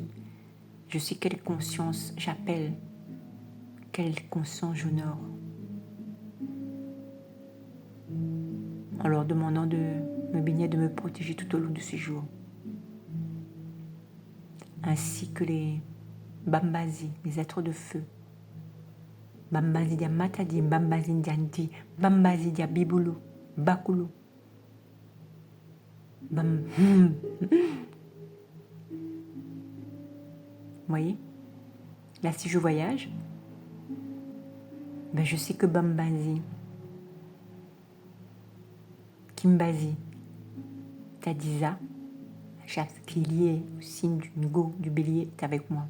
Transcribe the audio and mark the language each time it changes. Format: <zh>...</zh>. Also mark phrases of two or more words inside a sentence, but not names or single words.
<fr>Je sais quelle conscience j'appelle, quelle conscience j'honore. En leur demandant de me baigner, de me protéger tout au long de ces jours. Ainsi que les Bambasi, les êtres de feu.</fr> <kg>Bambasi dia Matadi, Bambasi dia Ndi, Bambasi dia Bibulu, Bakulu.</kg> <fr>Vous voyez? Là, si je voyage, je sais que Bambasi, Kimbasi, Tadiza, chaque qui est lié au signe du Ngo, du bélier, est avec moi.</fr>